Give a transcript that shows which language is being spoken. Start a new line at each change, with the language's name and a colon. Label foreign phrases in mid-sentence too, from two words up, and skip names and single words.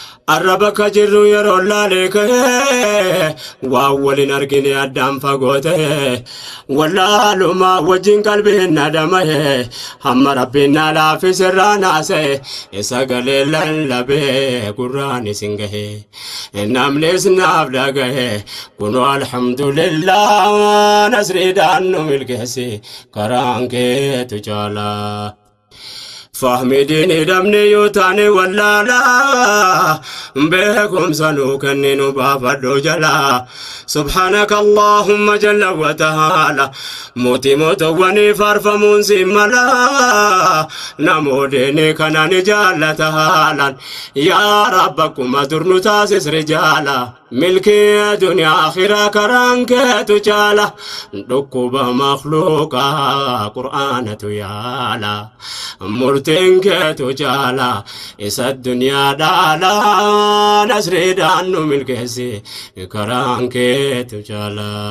Oromo: Arra bakka jirru yeroo laalee kahee, waa waliin argine addaan fagoo ta'e, wallaaluma wajjin qalbiin na dhamahe, hamma Rabbiin na laaffise irraa naasa'e, sagalee lallabee gurraan isin gahe, namnis naaf dhagahe, kunoo alhamdulillah, nasriidhaan nu milkeessi, karaan keetu jaalaa. Fahmi diini dhabne yoo taane wallaala, beekumsa nu kenni nu baafadhu jala.
Arabic: سبحانك اللهم جل وتعالى,
Oromo: mootii mootowwanii faarfamuun si mala, namoo diini kana ni jaallata haalan. Yaa Rabba, akkuma dur nu taasis rijaala, milkii duniyaa akhiraa karaan keetu jaala. Dhukkuba makhluuqa Qur'aanatu yaala, murtiin keetu jaala, isa duniyaa dhaala, nasriidhaan nu milkeessi, karaan keetu jaala.